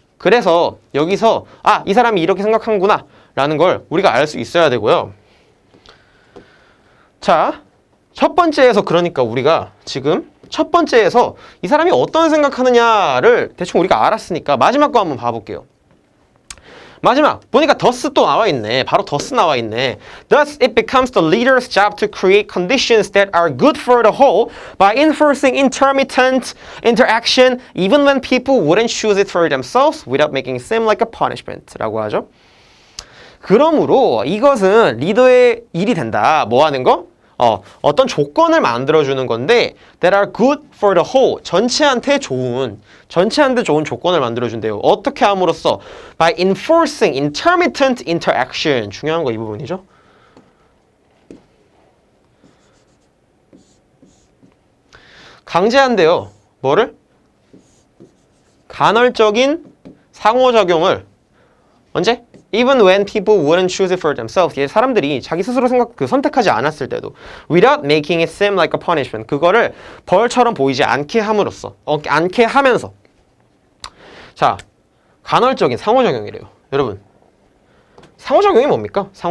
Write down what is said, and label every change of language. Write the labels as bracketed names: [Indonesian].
[Korean] 그래서 여기서 이 사람이 이렇게 생각하는구나 라는 걸 우리가 알 수 있어야 되고요. 자, 첫 번째에서 그러니까 우리가 지금 첫 번째에서 이 사람이 어떤 생각하느냐를 대충 우리가 알았으니까 마지막 거 한번 봐볼게요. 마지막 보니까 thus 또 나와 있네. 바로 thus 나와 있네. [English] Thus it becomes the leader's job to create conditions that are good for the whole by enforcing intermittent interaction even when people wouldn't choose it for themselves without making it seem like a punishment [Korean] 라고 하죠. 그러므로 이것은 리더의 일이 된다. 뭐 하는 거? 어떤 조건을 만들어주는 건데 [English] that are good for the whole [Korean] 전체한테 좋은 조건을 만들어준대요. 어떻게 함으로써 [English] by enforcing intermittent interaction [Korean] 중요한 거 이 부분이죠. 강제한대요. 뭐를? 간헐적인 상호작용을 언제? [English] Even when people wouldn't choose it for themselves. [Korean] 사람들이 자기 스스로 선택하지 않았을 때도 [English] without making it seem like a punishment. [Korean] 그거를 벌처럼 보이지 않게 함으로써 않게 하면서 자, 간헐적인 상호작용이래요. 여러분, 상호작용이 뭡니까?